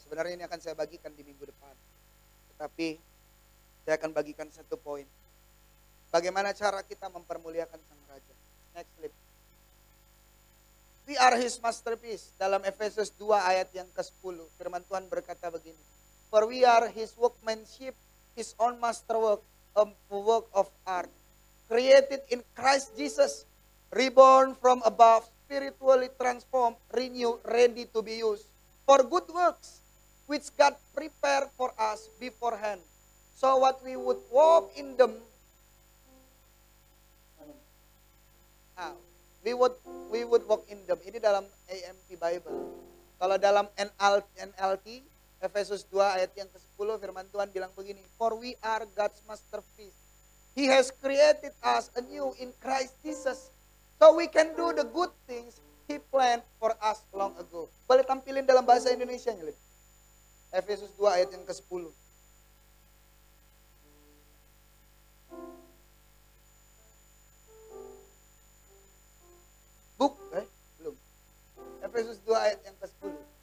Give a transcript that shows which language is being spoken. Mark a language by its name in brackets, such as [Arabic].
[Indonesian] Sebenarnya ini akan saya bagikan di minggu depan. Tetapi saya akan bagikan satu poin. Bagaimana cara kita mempermuliakan Sang Raja? [English] Next slide. We are His masterpiece. [Indonesian] Dalam Efesus 2 ayat yang ke-10. Firman Tuhan berkata begini. [English] For we are His workmanship, His own masterwork, a work of art. Created in Christ Jesus. Reborn from above, spiritually transformed, renewed, ready to be used. For good works, which God prepared for us beforehand. So what we would walk in them, we would walk in them. [Indonesian] Ini dalam AMP Bible. Kalau dalam NLT Efesus 2 ayat yang ke-10 firman Tuhan bilang begini, [English] for we are God's masterpiece. He has created us anew in Christ Jesus so we can do the good things He planned for us long ago. [Indonesian] Boleh tampilin dalam bahasa Indonesia nya, Efesus 2 ayat yang ke-10. Belum. Efesus 2 ayat yang ke-10.